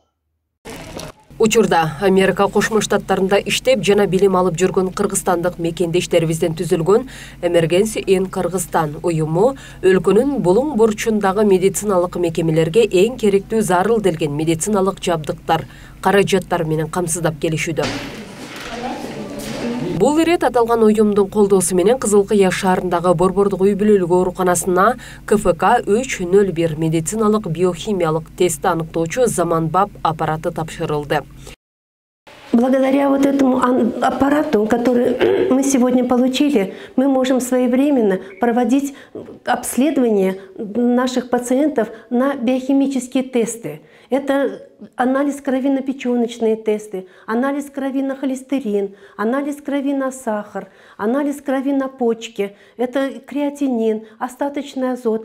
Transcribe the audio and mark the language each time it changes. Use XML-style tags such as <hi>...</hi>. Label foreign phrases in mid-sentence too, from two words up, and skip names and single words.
<ky>Учурда Америка Кошмо Штаттарында иштеп жана билим алып жүргөн кыргызстандык мекендештерибизден түзүлгөн</ky> <en>Emergency in</en> <ky>Кыргызстан уюму өлкөнүн булуң бурчундагы медициналык мекемелерге эң керектүү зарыл делген медициналык жабдыктар, каражаттар менен камсыздап келишүүдө. Бул ирет аталган уюмдун колдоосу менен Кызыл Кыя шаарындагы Борбордук үй бүлөлүк ооруканасына КФК 301 медициналык биохимиялык тестти аныктоочу Заманбап аппараты тапшырылды.</ky> <ru>Благодаря вот этому аппарату, который мы сегодня получили, мы можем своевременно проводить обследование наших пациентов на биохимические тесты. Это анализ крови на печёночные тесты, анализ крови на холестерин, анализ крови на сахар, анализ крови на почки, это креатинин, остаточный азот.</ru>